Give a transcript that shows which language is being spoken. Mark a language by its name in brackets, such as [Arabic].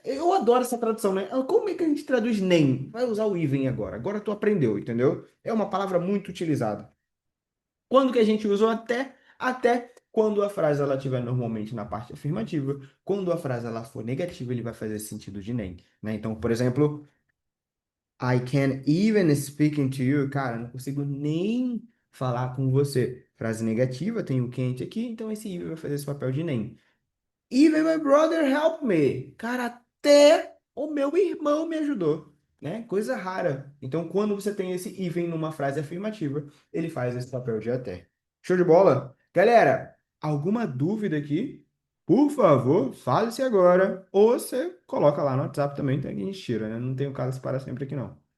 [Portuguese] Eu adoro essa tradução, né? Como é que a gente traduz nem? Vai usar o even agora. Agora tu aprendeu, entendeu? É uma palavra muito utilizada. Quando que a gente usa o até? Até quando a frase ela estiver normalmente na parte afirmativa. Quando a frase ela for negativa, ele vai fazer sentido de nem, né? Então, por exemplo, [English] I can't even speaking to you. [Portuguese] Cara, não consigo nem falar com você. Frase negativa, tem o can't aqui, então esse even vai fazer esse papel de nem. [English] Even my brother helped me. [Portuguese] Cara, até o meu irmão me ajudou, né? Coisa rara. Então, quando você tem esse even numa frase afirmativa, ele faz esse papel de até. Show de bola? Galera, alguma dúvida aqui? Por favor, fale-se agora. Ou você coloca lá no WhatsApp também, então a gente tira, né? Não tem o caso para sempre aqui, não.